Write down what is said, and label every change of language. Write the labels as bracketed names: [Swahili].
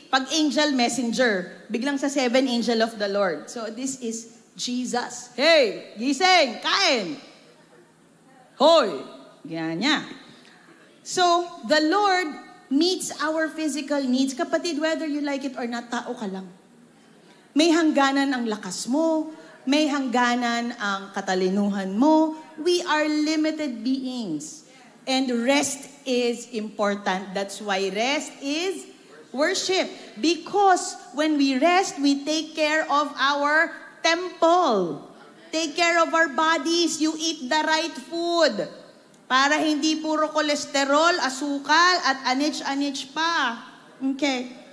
[English] Pag angel, messenger. Biglang sa 7, angel of the Lord. So this is Jesus. Hey, [Filipino] gising, kain. Hoy. Ganyan. [English] So, the Lord meets our physical needs. Kapatid, whether you like it or not, [Filipino] tao ka lang. May hangganan ang lakas mo. May hangganan ang katalinuhan mo. [English] We are limited beings. And rest is important. That's why rest is worship. Because when we rest, we take care of our temple. Take care of our bodies. You eat the right food. [Filipino] Para hindi puro kolesterol, asukal, at anich-anich pa. Okay.